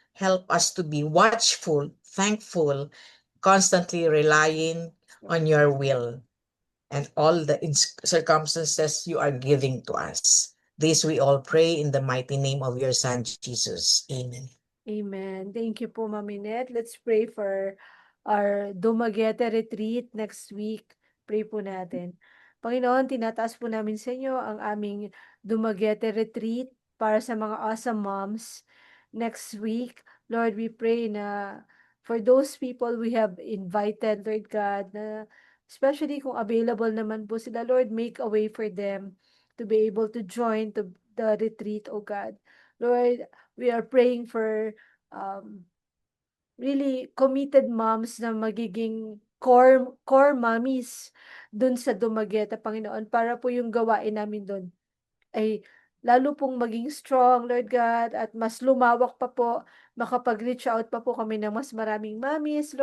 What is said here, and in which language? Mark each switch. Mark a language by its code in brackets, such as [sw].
[en] Help us to be watchful, thankful, constantly relying on your will and all the circumstances you are giving to us. This we all pray in the mighty name of your Son, Jesus. Amen. Amen. Thank you po, Mami Net. Let's pray for our Dumaguete retreat next week. [tl] Pray po natin. Panginoon, tinataas po namin sa inyo ang aming Dumaguete retreat para sa mga awesome moms next week. [en] Lord, we pray na for those people we have invited, Lord God, [tl] na especially kung available naman po sila, [en] Lord, make a way for them to be able to join to the retreat, oh God. Lord, we are praying for really committed moms [tl] na magiging core mommies dun sa Dumaguete, Panginoon, para po yung gawain namin dun ay lalo pong maging strong, Lord God, at mas lumawak pa po, makapag-reach out pa po kami ng mas maraming mommies.